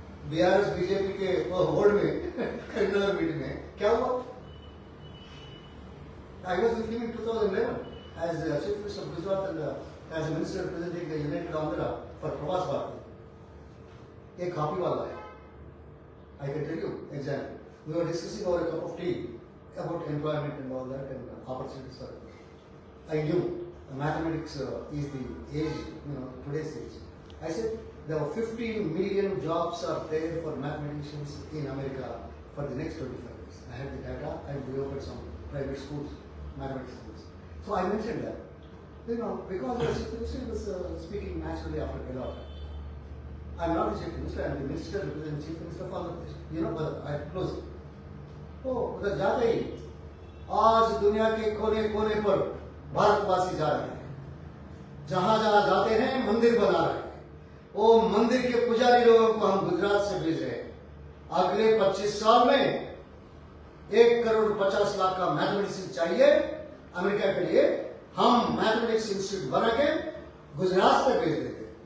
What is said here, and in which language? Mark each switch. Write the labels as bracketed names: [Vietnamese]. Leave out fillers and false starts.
[Hindi] BRS BJP के hold में Karimnagar meeting में क्या हुआ? [English] I was with him in 2011 as Chief Minister of Gujarat and as a minister representing the United Andhra for Pravas Bharati. [Hindi] एक copy वाला है. [English] I can tell you exactly. We were discussing over a cup of tea about employment and all that and opportunities for it. I knew mathematics is the age, today's age. I said there were 15 million jobs are there for mathematicians in America for the next 25 years. I had the data and we opened some private schools, mathematics schools. So I mentioned that. Because the Chief Minister was speaking naturally after Kellogg. I am not the Chief Minister, I am the Minister representing Chief Minister of Andhra Pradesh. But I close it. [Hindi] Oh, उधर जाते ही आज दुनिया के कोने कोने पर भारतवासी जा रहे हैं, जहां जहां जाते हैं मंदिर बना रहे हैं, वो मंदिर के पुजारी लोगों को हम गुजरात से भेज रहे हैं। अगले 25 साल में 1,50,00,000 का मैथमेटिक्स चाहिए अमेरिका के लिए, हम मैथमेटिक्स इंस्टीट्यूट बना के गुजरात से भेज देते।